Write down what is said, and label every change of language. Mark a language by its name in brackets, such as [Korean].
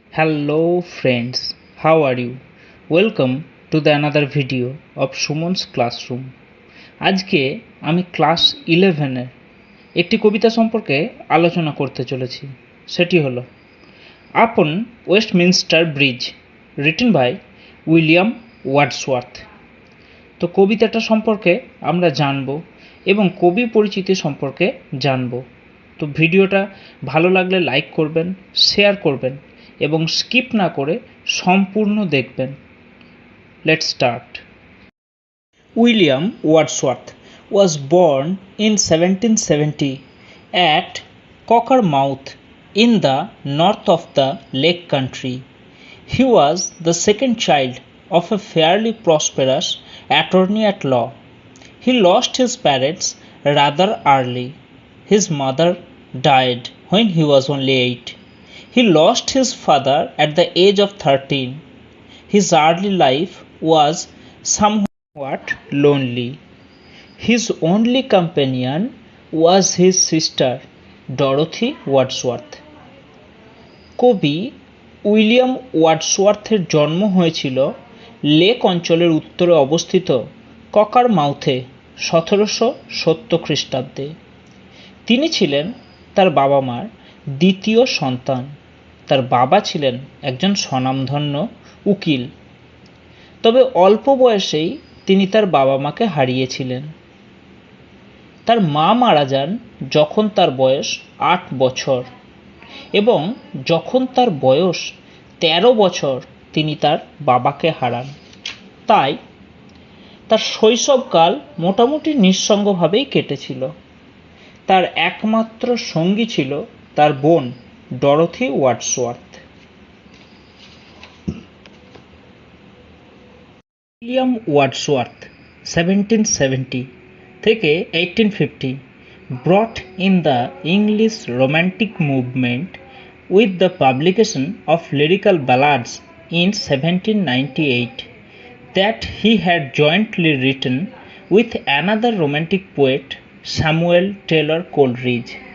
[English] Hello friends, how are you? Welcome to the another video of Sumon's Classroom. [Bangla] আজকে আমি class 11 একটি কবিতা সম্পর্কে আলোচনা করতে চলেছি। সেটি হলো আপন Westminster bridge, [English] written by [Bangla] William Wordsworth. তো কবিতাটা সম্পর্কে আমরা জানব এবং কবি পরিচিতি সম্পর্কে জানব। তো ভিডিওটা ভালো লাগলে লাইক করবেন, শেয়ার করবেন এবং স্কিপ না করে সম্পূর্ণ দেখবেন। [English] Let's start. William Wordsworth was born in 1770 at Cockermouth in the north of the Lake Country. He was the second child of a fairly prosperous attorney at law. He lost his parents rather early. His mother died when he was only 8. He lost his father at the age of 13. His early life was somewhat lonely. His only companion was his sister, Dorothy Wordsworth. [Bangla] কবি William ওয়ার্ডসওয়ার্থের জন্ম হয়েছিল lake অঞ্চলের উত্তরে অবস্থিত ককারমাউথে 1770 খ্রিস্টাব্দে। তিনি ছিলেন তার বাবা মার দ্বিতীয় সন্তান। তার বাবা ছিলেন একজন স্বনামধন্য উকিল, তবে অল্প বয়সেই তিনি তার বাবা মাকে হারিয়েছিলেন। তার মা মারা যান যখন তার বয়স 8 বছর এবং যখন তার বয়স 13 বছর তিনি তার বাবাকে হারান। তাই তার শৈশবকাল মোটামুটি নিঃসঙ্গভাবেই কেটেছিল। তার একমাত্র সঙ্গী ছিল তার বোন ডরোথি ওয়ার্ডসওয়ার্থ। [English] William Wordsworth 1770 থেকে 1850 brought in the English Romantic movement with the publication of lyrical ballads in 1798 that he had jointly written with another romantic poet, Samuel Taylor Coleridge.